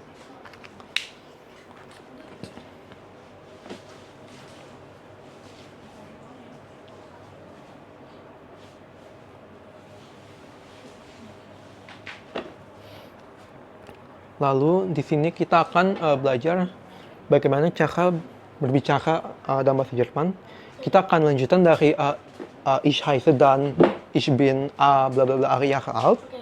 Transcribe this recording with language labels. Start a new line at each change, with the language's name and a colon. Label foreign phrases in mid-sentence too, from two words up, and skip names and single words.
Indonesian: Lalu di sini kita akan belajar bagaimana cara berbicara dalam bahasa Jerman. Kita akan lanjutan dari
German: ich heiße
Indonesian: dan
German: ich bin bla bla bla Jahre alt.
Indonesian: Oke.